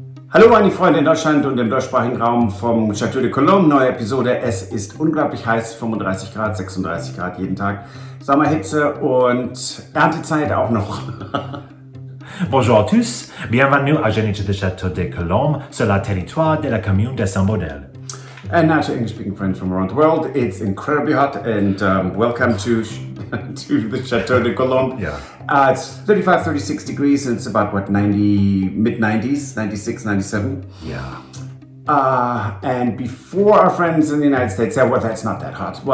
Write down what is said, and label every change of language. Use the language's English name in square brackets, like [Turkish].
[German] Hallo meine Freunde in Deutschland und im deutschsprachigen Raum vom Château de Lalande. Neue Episode. Es ist unglaublich heiß, 35 Grad, 36 Grad jeden Tag. Sommerhitze und Erntezeit auch noch. [French] Bonjour à tous, bienvenue à Gîte de Château de Lalande sur le territoire de la commune de Saint-Baudel. [English] And now to English-speaking friends from around the world, it's incredibly hot and welcome to the Château de Lalande. Yeah. It's 35, 36 degrees and it's about, mid-90s, 96, 97. Yeah. And before our friends in the United States say, well, that's not that hot.